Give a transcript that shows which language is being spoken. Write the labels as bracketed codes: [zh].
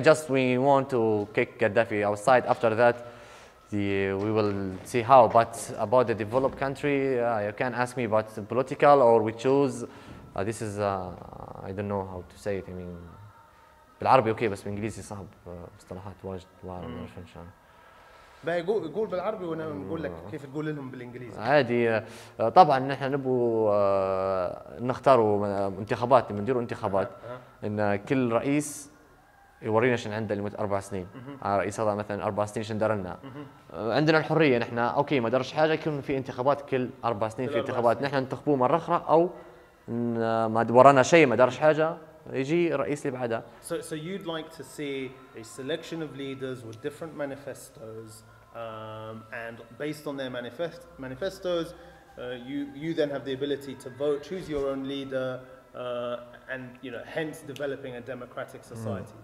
[en] We want to kick Gaddafi outside. After that, we will see how. But about the developed country, you can ask me about the political or we choose. This is I don't know how to say it. [ar] بالعربي اوكي بس بالانجليزي صعب مصطلحات واجد ما بعرف ان شاء الله. بقى قول بالعربي وانا نقول لك كيف تقول لهم بالانجليزي. عادي. طبعا نحن نبغوا نختاروا انتخابات، نديروا انتخابات ان كل رئيس يورينا شنو عنده لمده 4 سنين. رئيس هذا مثلا 4 سنين شنو دار لنا. عندنا الحريه نحن اوكي ما دارش حاجه، يكون في انتخابات كل 4 سنين في انتخابات، نحن ننتخبوه مره اخرى او ما ورانا شيء ما دارش حاجه يجي الرئيس اللي بعدها. [en] So you'd like to see a selection of leaders with different manifestos, and based on their manifestos, you then have the ability to vote, choose your own leader, and hence developing a democratic society.